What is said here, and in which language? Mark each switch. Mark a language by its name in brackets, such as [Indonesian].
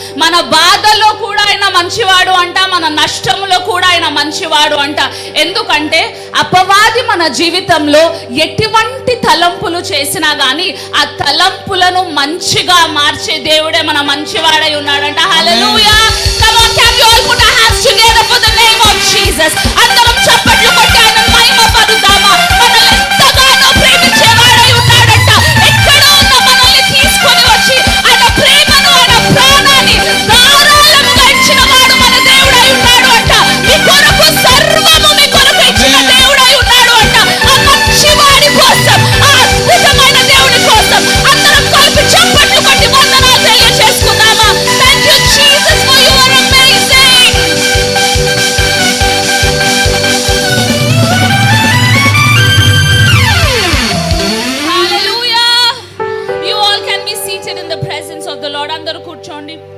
[Telugu] మన బాధలో కూడా ఆయన మంచివాడు అంట, మన నష్టంలో కూడా ఆయన మంచివాడు అంట. ఎందుకంటే అపవాది మన జీవితంలో ఎటువంటి తలంపులు చేసినా గానీ ఆ తలంపులను మంచిగా మార్చే దేవుడే మన మంచివాడై ఉన్నాడంట. హల్లెలూయా. [English] Come on, can you all put our hands together for the name of Jesus? [Telugu] అందరం చప్పట్లు కొట్టి ఆయన మహిమ పరుద్దామా. మనల్ని ఎంతగానో ప్రేమించేవాడై ఉన్నాడంట. ఎక్కడో ఉన్న మనల్ని తీసుకొని వచ్చి ఆయన ప్రేమను, ఆయన ప్రాణాన్ని ధారాళముగా ఇచ్చిన వాడు మన దేవుడై ఉన్నాడు అంట. మీ కొరకు సర్వము మీ కొరకు ఇచ్చిన దేవుడై ఉన్నాడు అంట. ఆ మంచివాడి కోసం, ఆ అద్భుతమైన దేవుడి కోసం అందరం కలిపి చప్పట్లు కొట్టి వందనాలు తెలియజేసుకుందామా. [English] Thank you Jesus for you are amazing. Hallelujah. You all can be seated in the presence of the Lord. [Telugu] అందరూ కూర్చోండి.